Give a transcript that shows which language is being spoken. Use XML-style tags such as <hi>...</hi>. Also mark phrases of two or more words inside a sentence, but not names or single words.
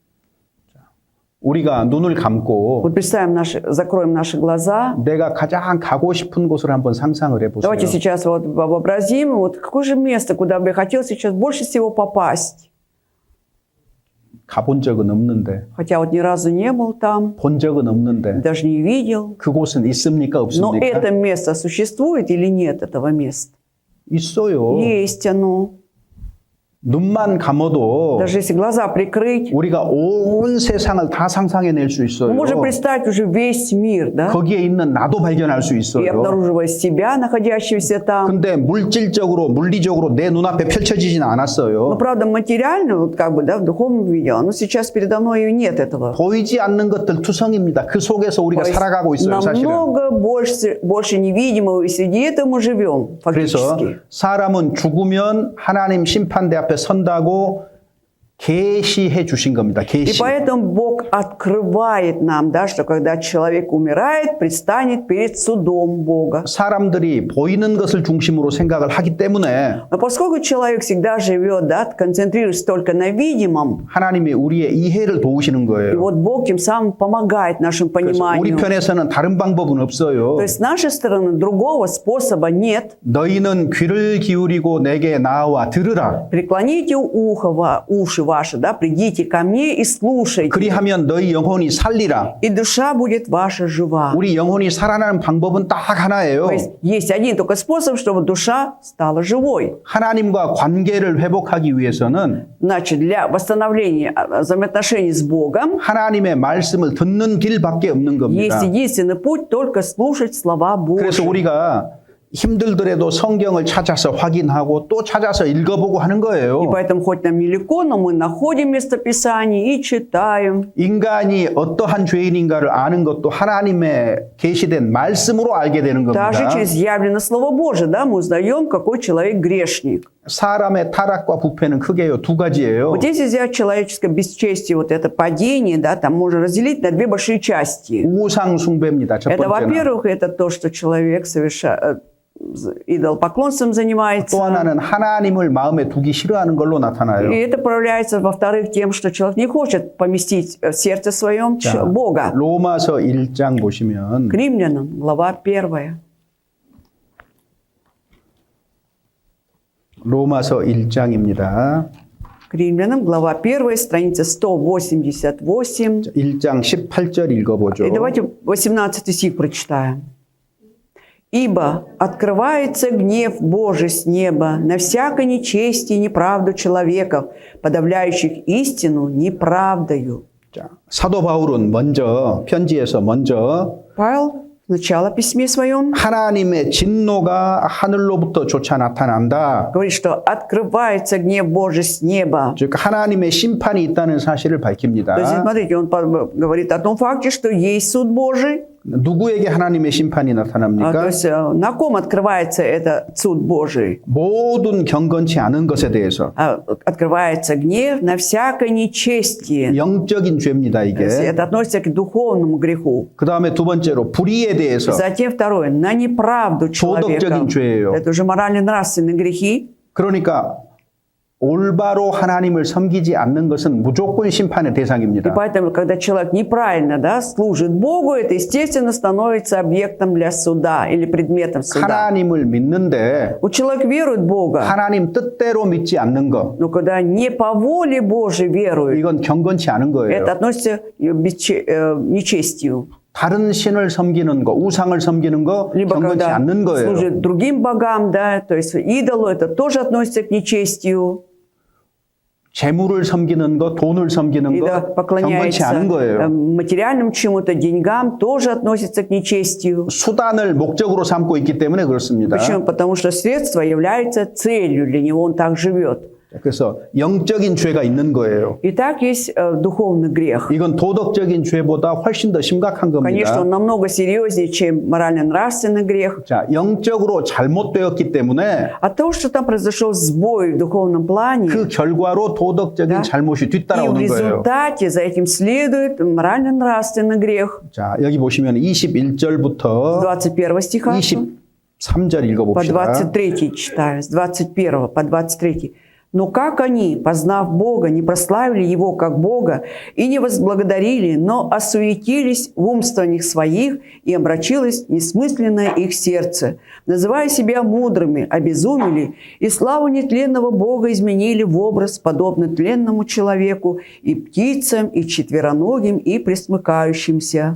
<ko>우리가 눈을 감고</ko> <ru>Вот представим закроем наши глаза.</ru> <ko>내가 가장 가고 싶은 곳을 한번 상상을 해보세요.</ko> <ru>Давайте сейчас вот вообразим, вот какое же место, куда бы я хотел сейчас больше всего попасть.</ru> <ko>가본 적은 없는데,</ko> <ru>Хотя вот ни разу не был там,</ru> <ko>본 적은 없는데</ko> <ru>даже не видел.</ru> <ko>그곳은 있습니까</ko> <ru>Но</ru> <ko>없습니까?</ko> <ru>это место существует или нет этого места?</ru> <ko>있어요.</ko> <ru>Есть оно.</ru> <ko>눈만 감아도</ko> <ru>Даже если глаза прикрыть,</ru> <ko>우리가 온 세상을 다 상상해낼 수</ko> <ru>мы</ru> <ko>있어요.</ko> <ru>можем представить уже весь мир, да?</ru> <ko>거기에 있는 나도 발견할 수</ko> <ru>И</ru> <ko>있어요.</ko> <ru>обнаруживая себя, находящегося там.</ru> <ko>근데 물질적으로, 물리적으로 내 눈앞에 펼쳐지진</ko> <ru>Но,</ru> <ko>않았어요.</ko> <ru>правда, материально, вот как бы, да, в духовном виде, но сейчас передо мной и нет этого.</ru> <ko>보이지 않는 것들 투성입니다. 그 속에서 우리가</ko> <ru>То есть</ru> <ko>살아가고 있어요, 사실은.</ko> <ru>намного больше невидимого, и среди этого мы живем,</ru> <ko>그래서</ko> <ru>фактически.</ru> <ko>사람은 죽으면 하나님 심판대 앞에 선다고 계시해 주신 겁니다.</ko> <ru>И</ru> <ko>계시.</ko> <ru>поэтому Бог открывает нам, да, что когда человек умирает, предстанет перед судом Бога.</ru> <ko>사람들이 보이는 것을 중심으로 생각을 하기 때문에</ko> <ru>Но поскольку человек всегда живет, да, концентрируясь только на видимом,</ru> <ko>하나님이 우리의 이해를 도우시는</ko> <ru>и</ru> <ko>거예요.</ko> <ru>вот Бог тем самым помогает нашему</ru> <ko>그래서 우리</ko> <ru>пониманию.</ru> <ko>편에서는 다른 방법은 없어요.</ko> <ru>То есть с нашей стороны другого способа нет.</ru> <ko>너희는 귀를 기울이고 내게 나와 들으라.</ko> <ru>Преклоните уши ваши, да, придите ко мне и слушайте.</ru> <ko>그리하면 너희 영혼이 살리라.</ko> <ru>И душа будет ваша жива.</ru> <ko>우리 영혼이 살아나는 방법은 딱 하나예요.</ko> <ru>То есть один только способ, чтобы душа стала живой.</ru> <ko>하나님과 관계를 회복하기 위해서는</ko> <ru>Значит, для восстановления взаимоотношений с Богом</ru> <ko>하나님의 말씀을 듣는 길밖에 없는 겁니다.</ko> <ru>есть единственный путь только слушать слова</ru> <ko>그래서</ko> <ru>Божьи.</ru> <ko>우리가 힘들더라도 성경을 찾아서 확인하고 또 찾아서 읽어보고 하는</ko> <ru>И</ru> <ko>거예요.</ko> <ru>поэтому, хоть нам нелегко, но мы находим местописание и читаем.</ru> <ko>인간이 어떠한 죄인인가를 아는 것도 하나님의 계시된 말씀으로 알게 되는</ko> <ru>Даже</ru> <ko>겁니다.</ko> <ru>через явленное Слово Божие, да, мы узнаем, какой человек грешник.</ru> <ko>사람의 타락과 부패는 크게요, 두 가지예요.</ko> <ru>Вот если взять человеческое бесчестие, вот это падение, да, там можно разделить на две большие части.</ru> <ko>우상 숭배입니다. 첫</ko> <ru>Это,</ru> <ko>번째는.</ko> <ru>во-первых, это то, что человек идолопоклонством занимается.</ru> <ko>또 하나는 하나님을 마음에 두기 싫어하는 걸로 나타나요.</ko> <ru>И это проявляется, во-вторых, тем, что человек не хочет поместить в сердце своем</ru> <ko>자,</ko> <ru>Бога.</ru> <ko>로마서 1장 보시면</ko> <ru>К римлянам, глава 1.</ru> <ko>로마서 1장입니다.</ko> <ru>К римлянам, глава 1, страница 188.</ru> <ko>1장 18절 읽어보죠.</ko> <ru>И давайте 18 стих прочитаем. «Ибо открывается гнев Божий с неба на всякое нечестие и неправду человеков, подавляющих истину неправдою».</ru> <ko>자, 사도 바울은 먼저 편지에서 먼저</ko> <ru>Павел в начало письме своем</ru> <ko>하나님의 진노가 하늘로부터 조차 나타난다.</ko> <ru>говорит, что открывается гнев Божий с неба.</ru> <ko>즉 하나님의 심판이 있다는 사실을</ko> <ru>То есть,</ru> <ko>밝힙니다.</ko> <ru>смотрите, он говорит о том факте, что есть суд Божий.</ru> <ko>누구에게 하나님의 심판이</ko> <ru>То</ru> <ko>나타납니까?</ko> <ru>есть, на ком открывается этот суд Божий?</ru> <ko>모든 경건치 않은 것에 대해서</ko> <ru>Открывается гнев на всякое нечестие.</ru> <ko>영적인 죄입니다.</ko> <ru>То есть,</ru> <ko>이게.</ko> <ru>это относится к духовному греху.</ru> <ko>그 다음에 두 번째로 불의에 대해서</ko> <ru>Затем второе, на неправду человека.</ru> <ko>도덕적인 죄예요.</ko> <ru>Это уже морально-нравственные грехи.</ru> <ko>그러니까 올바로 하나님을 섬기지 않는 것은 무조건 심판의</ko> <ru>И</ru> <ko>대상입니다.</ko> <ru>поэтому, когда человек неправильно, да, служит Богу, это, естественно, становится объектом для суда или предметом суда.</ru> <ko>하나님을 믿는데</ko> <ru>Вот человек верует в Бога,</ru> <ko>하나님 뜻대로 믿지 않는 거</ko> <ru>но когда не по воле Божией верует,</ru> <ko>이건 경건치 않은 거예요.</ko> <ru>это относится к нечестию.</ru> <ko>다른 신을 섬기는 거, 우상을 섬기는 거</ko> <ru>Либо</ru> <ko>경건치</ko> <ru>когда</ru> <ko>않는 거예요.</ko> <ru>служит другим богам, да, то есть идолу, это тоже относится к нечестию.</ru> <ko>재물을 섬기는 거, 돈을 섬기는</ko> <ru>И</ru> <ko>거</ko> <ru>да,</ru> <ko>경건치</ko> <ru>поклоняется</ru> <ko>않은 거예요.</ko> <ru>материальным чему-то, деньгам, тоже относится к нечестию.</ru> <ko>수단을 목적으로 삼고 있기 때문에 그렇습니다.</ko> <ru>Почему? Потому что средство является целью, для него он так живет.</ru> <ko>그래서 영적인 죄가 있는 거예요.</ko> <ru>И так есть духовный грех.</ru> <ko>이건 도덕적인 죄보다 훨씬 더 심각한</ko> <ru>Конечно,</ru> <ko>겁니다.</ko> <ru>он намного серьезнее, чем морально-нравственный грех.</ru> <ko>자, 영적으로 잘못되었기 때문에</ko> <ru>От того, что там произошел сбой в духовном плане,</ru> <ko>그 결과로 도덕적인</ko> <ru>Да.</ru> <ko>잘못이</ko> <ru>и в</ru> <ko>뒤따라오는 거예요.</ko> <ru>результате за этим следует морально-нравственный грех.</ru> <ko>자, 여기 보시면 21절부터</ko> <ru>21 стиха</ru> <ko>23절</ko> <ru>по</ru> <ko>읽어봅시다.</ko> <ru>23 читаю, с 21 по 23. «Но как они, познав Бога, не прославили Его как Бога и не возблагодарили, но осуетились в умствованиях своих, и омрачилось несмысленное их сердце, называя себя мудрыми, обезумели, и славу нетленного Бога изменили в образ, подобный тленному человеку, и птицам, и четвероногим, и пресмыкающимся».</ru>